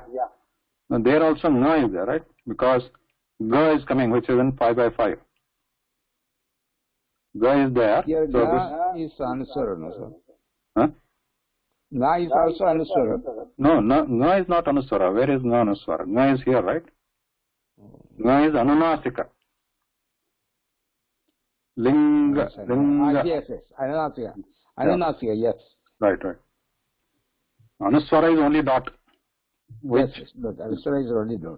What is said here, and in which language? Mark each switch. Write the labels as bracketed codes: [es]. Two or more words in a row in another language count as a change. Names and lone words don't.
[en] Now, there also nga is there, right? Because ga is coming, which is in 5 by 5. Ga is there. Here so ga is anusvara, no, sir? Huh? Nga is also anusvara. No, nga is not anusvara. Where is nga anusvara? Nga is here, right? Nga is anunasika. Linga. Yes. Anunasika, yes. Right. Anusvara is only dot. Yes, but anusvara is only dot.